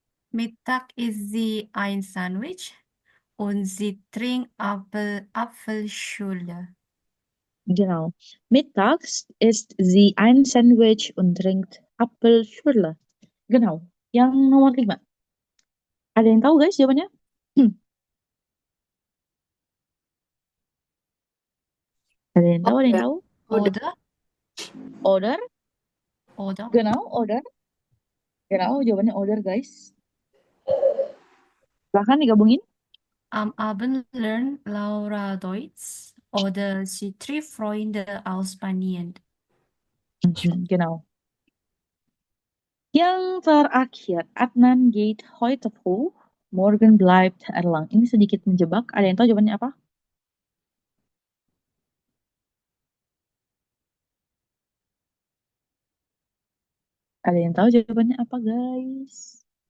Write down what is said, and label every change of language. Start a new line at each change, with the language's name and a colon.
German: Mittag isst sie ein Sandwich und sie trinkt Apfelschorle. Genau. Mittags isst sie ein Sandwich und trinkt Apfelschorle. Genau.
Indonesian: Yang nomor 5. Ada yang tahu, guys, jawabannya? Ada yang tahu? Ada yang tahu?
German: Oder? Oder? Oder? Genau, oder? Genau,
Indonesian: jawabannya oder, guys. Silahkan digabungin.
German: Am Abend lernt Laura Deutsch oder sie trifft Freunde aus Spanien. Genau.
Indonesian: Yang terakhir,
German: Adnan geht heute früh, morgen bleibt Erlang.
Indonesian: Ini sedikit menjebak. Ada yang tahu jawabannya apa? Ada yang tahu jawabannya apa, guys?